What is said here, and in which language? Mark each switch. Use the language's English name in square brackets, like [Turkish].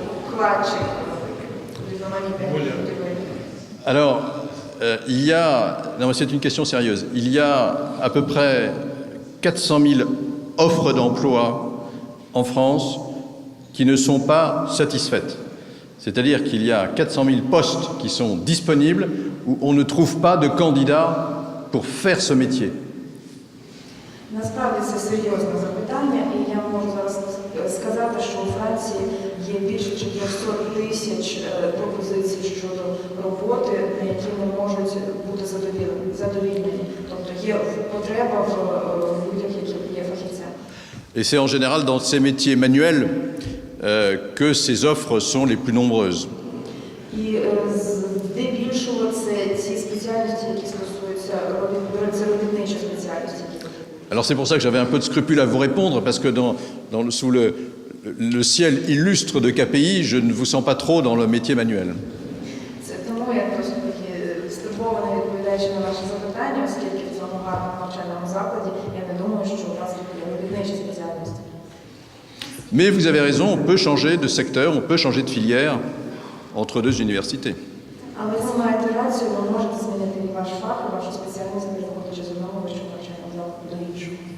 [Ukrainian] кладчик, різноманітних будівель. [French] Alors, il y a... Non, mais c'est une question sérieuse. Il y a à peu près 400 000 offres d'emploi en France qui ne sont pas satisfaites. C'est-à-dire qu'il y a 400 000 postes qui sont disponibles où on ne trouve pas de candidats pour faire ce métier. [Ukrainian] Насправді це серйозне запитання, і я можу зараз сказати, що у Франції є більше 400 тисяч пропозицій щодо роботи, на які не можуть бути задовільнені. Тобто є потреба в людях, які є фахівцями. [French] Et c'est en général dans ces métiers manuels que ces offres sont les plus nombreuses. [Ukrainian] І здебільшого це ці спеціальності, які стосуються робітничі спеціальності. [French] Alors c'est pour ça que j'avais un peu de scrupule à vous répondre, parce que sous le ciel illustre de KPI, je ne vous sens pas trop dans le métier manuel. [Ukrainian] Це тому я просто таки стурбована, відповідаючи на ваші запитання, оскільки в цьому гарному навчальному закладі я не думаю, що у нас є робітничі спеціальності. [French] Mais vous avez raison, on peut changer de secteur, on peut changer de filière entre deux universités. [Ukrainian] Але ви маєте рацію, ви можете змінити і ваш фах, і вашу спеціальність, переходячи з одного вищого навчального закладу до іншого.